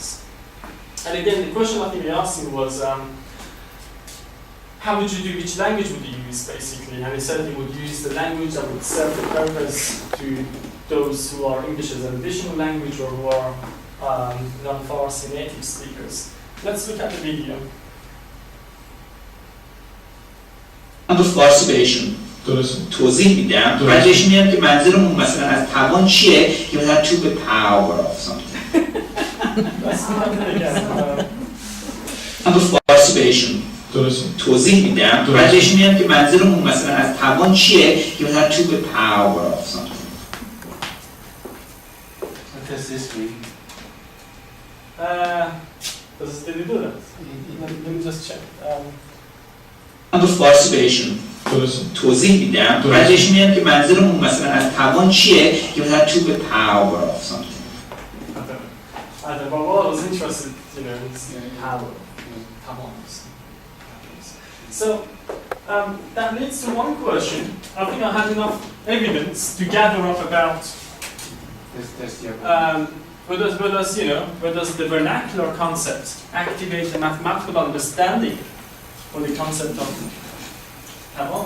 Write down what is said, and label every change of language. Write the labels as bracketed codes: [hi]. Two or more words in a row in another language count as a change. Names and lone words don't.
[en] And again, the question I think he asked me was, how would you do, which language would you use, basically? And he said he would use the language that would serve the purpose to those who are English as an additional language or who are non-Farsi native speakers. Let's look at the video. [fa] من رو فارسی بهشون توضیح میدم بعد بهشون میگم که منظورمون مثلا از توان چیه که مثلا [en] to the power of something. [fa] من رو فارسی بهشون توضیح میدم بعد بهشون میگم که منظورمون مثلا از توان چیه که مثلا [en] to the power of something. What does this mean? Did he do that? Let me just check. [fa] من رو فارسی بهشون توضیح میدم بعد بهشون میگم که منظورمون مثلا از توان چیه که مثلا [en] to the power of something. I don't know, well, I was interested, in power, So, that leads to one question. I think I had enough evidence to gather up about where does the vernacular concept activate the mathematical understanding or the concept of Taiwan?